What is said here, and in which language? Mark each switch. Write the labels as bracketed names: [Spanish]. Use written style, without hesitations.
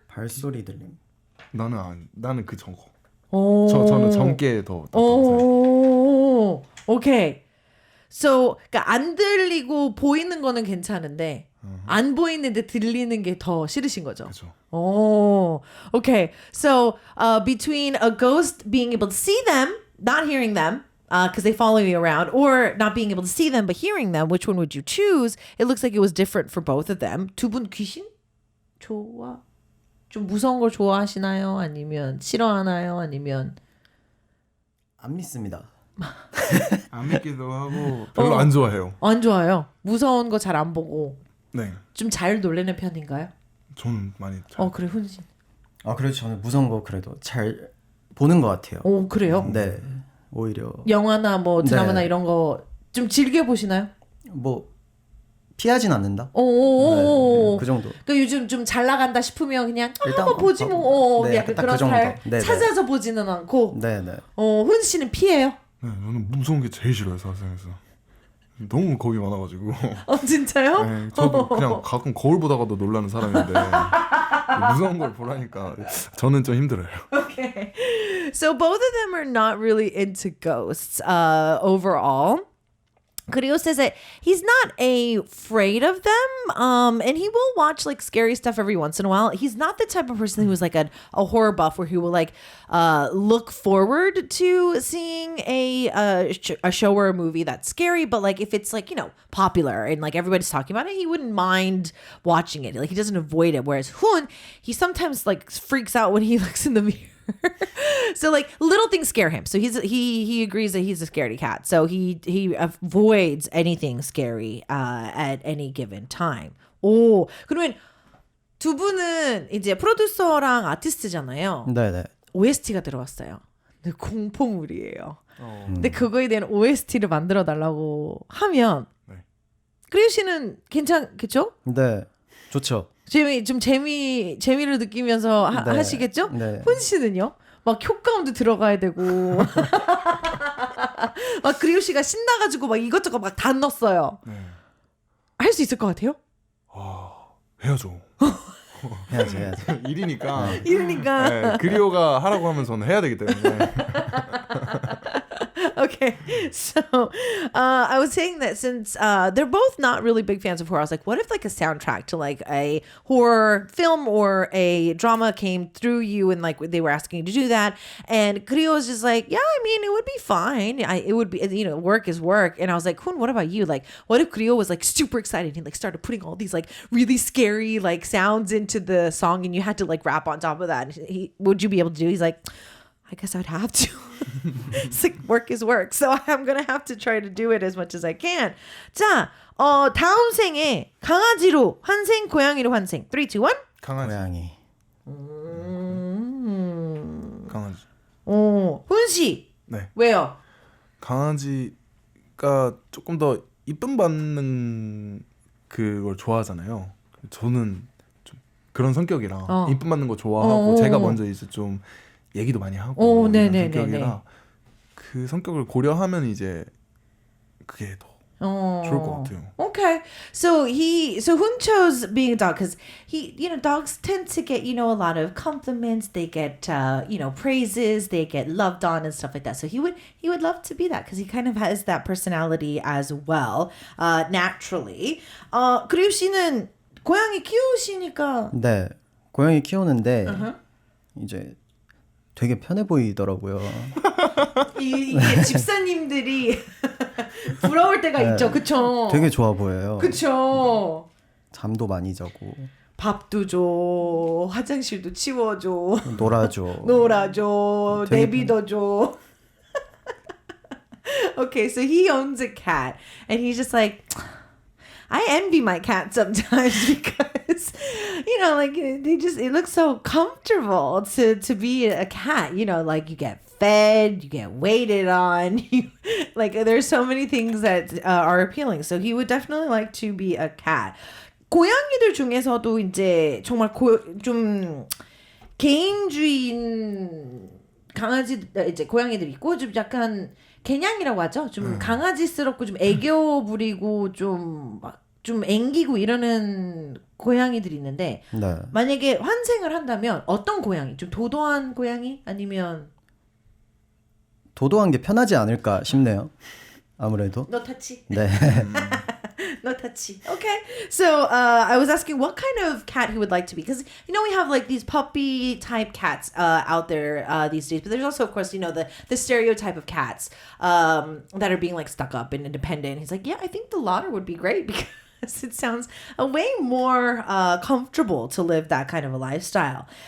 [Korean] 발소리 들림. 나는 그 저거. 오. 저는 전게 더. 오, 오케이. So, 그러니까 안 들리고 보이는 거는 괜찮은데 안 보이는데 들리는 게 더 싫으신 거죠. 그렇죠. 오, okay. [English] So, between a ghost being able to see them, not hearing them, because they follow you around, or not being able to see them but hearing them, which one would you choose? It looks like it was different for both of them. [Korean] 두 분 귀신? 좀 무서운 걸 좋아하시나요? 아니면 싫어하나요? 아니면 안 믿습니다. 안 믿기도 하고 별로 안 좋아해요. 안 좋아요. 무서운 거 잘 안 보고 네. 좀 잘 놀래는 편인가요? 저는 많이 잘. 그래 훈신. 그래도 저는 무서운 거 그래도 잘 보는 것 같아요. 오 그래요? 네, 오히려 영화나 뭐 드라마나 네. 이런 거 좀 즐겨 보시나요? 뭐 피하진 않는다. 오. 네, 그 정도. 그 요즘 좀 잘 나간다 싶으면 그냥 일단 한번 보지 뭐. 네, 약간 딱 그런 그 정도. 스타일 네, 네. 찾아서 보지는 않고. 네, 네. 훈 씨는 피해요? 네, 저는 무서운 게 제일 싫어요 사생에서. 너무 겁이 많아가지고. 진짜요? 네, 저도 그냥 가끔 거울 보다가도 놀라는 사람인데 무서운 걸 보라니까 저는 좀 힘들어요. [English] Okay. So both of them are not really into ghosts overall. Creo says that he's not afraid of them, and he will watch like scary stuff every once in a while. He's not the type of person who's like a horror buff where he will like look forward to seeing a show or a movie that's scary, but like if it's like, you know, popular and like everybody's talking about it, he wouldn't mind watching it. Like he doesn't avoid it. Whereas Hoon, he sometimes like freaks out when he looks in the mirror. So like little things scare him. So he agrees that he's a scaredy cat. So he avoids anything scary at any given time. [Korean] 오, 그러면 두 분은 이제 프로듀서랑 아티스트잖아요. 네, 네. OST가 들어왔어요. 근데 공포물이에요. 근데 그거에 대한 OST를 만들어 달라고 하면 크리오 씨는 괜찮겠죠? 네. 좋죠. 재미를 느끼면서 네. 하시겠죠? 네. 훈 씨는요? 막 효과음도 들어가야 되고 막 그리오 씨가 신나가지고 막 이것저것 막 다 넣었어요. 네. 할 수 있을 것 같아요? 해야죠. 해야죠. 일이니까. 이러니까. 네, 그리오가 하라고 하면 저는 해야 되기 때문에. [English] Okay, so I was saying that since they're both not really big fans of horror, I was like, what if like a soundtrack to like a horror film or a drama came through you and like they were asking you to do that? And Grio was just like, yeah, I mean, it would be fine. It would be, you know, work is work. And I was like, Kun, what about you? Like, what if Grio was like super excited? He like started putting all these like really scary like sounds into the song and you had to like rap on top of that. Would you be able to do? He's like, I guess I'd have to. It's like work is work. So I'm going to have to try to do it as much as I can. [Korean] 자, 다음 생에 강아지로 환생, 고양이로 환생. 3, 2, 1. 강아지. 고양이. 강아지. 훈씨. 네. 왜요? 강아지가 조금 더 이쁨 받는 그걸 좋아하잖아요. 저는 좀 그런 성격이라 이쁨 받는 거 좋아하고 제가 먼저 이제 좀 얘기도 많이 하고 이런 성격이라 그 성격을 고려하면 이제 그게 더 좋을 것 같아요. [English] Okay. So Hun chose being a dog because dogs tend to get, a lot of compliments. They get, praises. They get loved on and stuff like that. So he would love to be that because he kind of has that personality as well, naturally. [Korean] 그리우 씨는 고양이 키우시니까. 네, 고양이 키우는데 이제 되게 편해 보이더라고요. 이게 집사님들이 부러울 때가 있죠, 그쵸? 되게 좋아 보여요. 그쵸? 잠도 많이 자고. 밥도 줘, 화장실도 치워줘, 놀아줘, 되게 내비둬줘. [English] Okay, so he owns a cat, and he's just like, I envy my cat sometimes because, it looks so comfortable to be a cat. Like you get fed, you get waited on. There's so many things that are appealing. So he would definitely like to be a cat. [Korean] 고양이들 중에서도 이제 정말 좀 개인주의인 이제 고양이들 있고 좀 약간 개냥이라고 하죠. 좀 강아지스럽고 좀 애교 부리고 좀 앵기고 이러는 고양이들이 있는데 네. 만약에 환생을 한다면 어떤 고양이? 좀 도도한 고양이? 아니면 도도한 게 편하지 않을까 싶네요. 아무래도. [English] No touchy. [Korean] 네. [English] No touchy. Okay. So I was asking what kind of cat he would like to be because we have like these puppy type cats out there these days, but there's also of course the stereotype of cats that are being like stuck up and independent. He's like, yeah, I think the latter would be great because it sounds a way more comfortable to live that kind of a lifestyle.